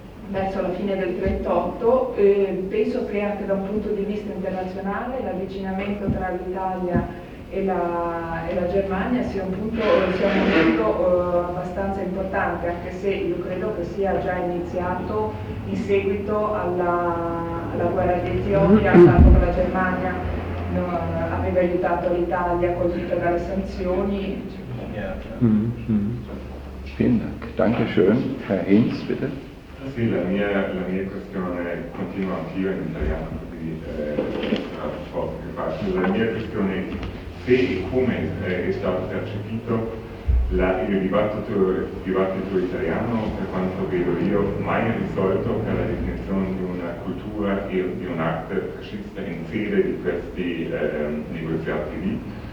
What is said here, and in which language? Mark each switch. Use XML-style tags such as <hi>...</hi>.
<it>verso la fine del 38, penso che anche da un punto di vista internazionale l'avvicinamento tra l'Italia e la Germania sia un punto abbastanza importante, anche se io credo che sia già iniziato in seguito alla guerra di Etiopia, tanto che la Germania aveva aiutato l'Italia colpita dalle sanzioni.</it> <de>Vielen Dank, danke schön. Herr Hinz, bitte.</de> <it>Sì, la mia questione continuativa in italiano, quindi la mia questione è se e come è stato percepito il dibattito italiano, per quanto vedo io, mai risolto per la definizione di una cultura e di un arte fascista in sede di questi negoziati lì.</it>